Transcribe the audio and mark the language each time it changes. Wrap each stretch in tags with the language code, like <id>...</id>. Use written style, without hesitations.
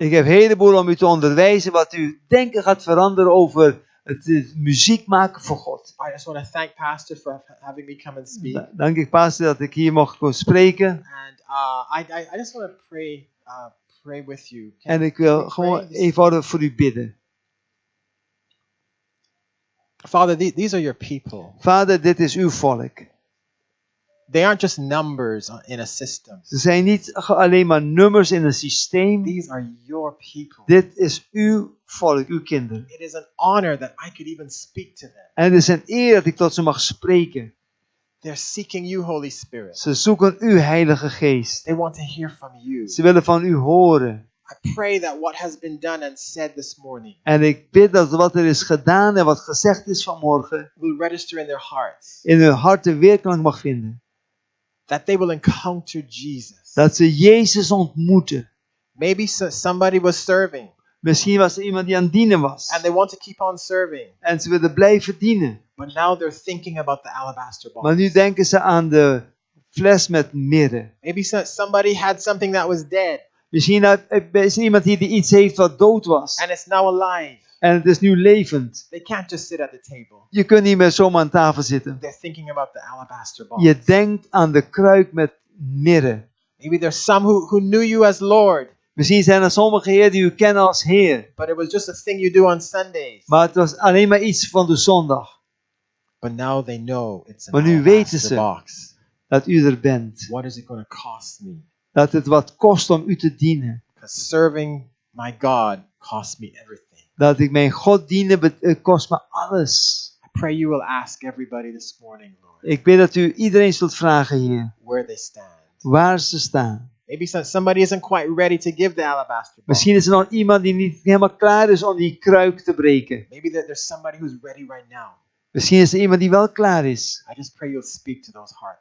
<nl>Ik heb een heleboel om u te onderwijzen wat uw denken gaat veranderen over het muziek maken voor God.</nl> <en>I just want to thank Pastor for having me come and speak.</en> <nl>Dank ik, pastor, dat ik hier mocht komen spreken.</nl> <en>And I just want to pray with you.</en> <nl>En ik</nl> <en>can</en> <nl>wil</nl> <en>we</en> <nl>gewoon</nl> <en>pray?</en> <nl>eenvoudig voor u bidden.</nl> <en>Father, these are your people.</en> <nl>Vader, dit is uw volk.</nl> <en>They aren't just numbers in a system.</en> <nl>Ze zijn niet alleen maar nummers in een systeem.</nl> <en>These are your people.</en> <nl>Dit is uw volk, uw kinderen.</nl> <en>It is an honor that I could even speak to them.</en> <nl>En het is een eer dat ik tot ze mag spreken.</nl> <en>They're seeking you, Holy Spirit.</en> <nl>Ze zoeken uw Heilige Geest.</nl> <en>They want to hear from you.</en> <nl>Ze willen van u horen.</nl> <en>I pray that what has been done and said this morning</en> <nl>En ik bid dat wat er is gedaan en wat gezegd is vanmorgen</nl> <en>will register in their hearts.</en> <nl>in hun harten weerklank mag vinden.</nl> <en>That they will encounter Jesus.</en> <nl>Dat ze Jezus ontmoeten.</nl> <en>Maybe somebody was serving</en> <nl>Misschien was er iemand die aan het dienen was.</nl> <en>and they want to keep on serving.</en> <nl>En ze willen blijven dienen.</nl> <en>But now they're thinking about the alabaster box.</en> <nl>Maar nu denken ze aan de fles met mirre.</nl> <en>Maybe somebody had something that was dead</en> <nl>Misschien is er iemand die iets heeft wat dood was.</nl> <en>and it's now alive.</en> <nl>En het is nu levend.</nl> <en>They can't just sit at the table.</en> <nl>Je kunt niet meer zomaar aan tafel zitten.</nl> <en>They're thinking about the alabaster box.</en> <nl>Je denkt aan de kruik met mirre.</nl> <en>Maybe there's some who knew you as Lord,</en> <nl>Misschien zijn er sommige Heer die u kennen als Heer.</nl> <en>but it was just a thing you do on Sundays.</en> <nl>Maar het was alleen maar iets van de zondag.</nl> <en>But now they know it's an</en> <nl>Maar nu weten</nl> <en>alabaster</en> <nl>ze</nl> <en>box.</en> <nl>dat u er bent.</nl> <en>What is it going to cost me?</en> <nl>Dat het wat kost om u te dienen.</nl> <en>Because serving my God costs me everything.</en> <nl>Dat ik mijn God dienen kost me alles.</nl> <en>I pray you will ask everybody this morning, Lord,</en> <nl>Ik bid dat u iedereen zult vragen hier.</nl> <en>where they stand.</en> <nl>Waar ze staan.</nl> <en>Maybe somebody isn't quite ready to give the alabaster box.</en> <nl>Misschien is er nog iemand die niet helemaal klaar is om die kruik te breken.</nl> <en>Maybe there's somebody who's ready right now.</en> <nl>Misschien is er iemand die wel klaar is.</nl> <en>I just pray you'll speak to those hearts.</en>